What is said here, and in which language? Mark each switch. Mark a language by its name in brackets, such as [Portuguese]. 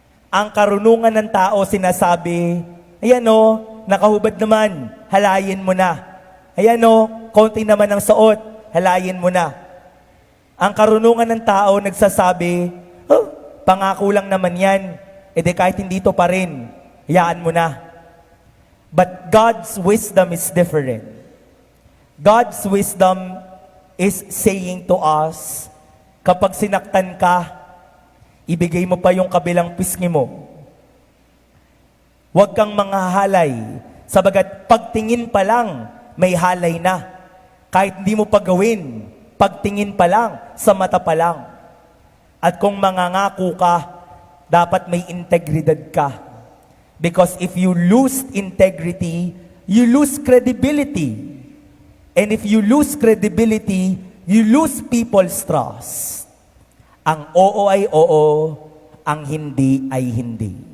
[Filipino] Ang karunungan ng tao, sinasabi, ayan o, nakahubad naman, halayin mo na. Ayan o, konti naman ang suot, halayin mo na. Ang karunungan ng tao nagsasabi, oh, pangako lang naman yan, edi kahit hindi to pa rin, hayaan mo na. [English] But God's wisdom is different. God's wisdom is saying to us, [Filipino] kapag sinaktan ka, ibigay mo pa yung kabilang pisngi mo. Huwag kang manghahalay, sabagat pagtingin pa lang, may halay na. Kahit hindi mo pa gawin, pagtingin pa lang, sa mata pa lang. At kung mangangako ka, dapat may integridad ka. [English] Because if you lose integrity, you lose credibility. And if you lose credibility, you lose people's trust. [Filipino] Ang oo ay oo, ang hindi ay hindi.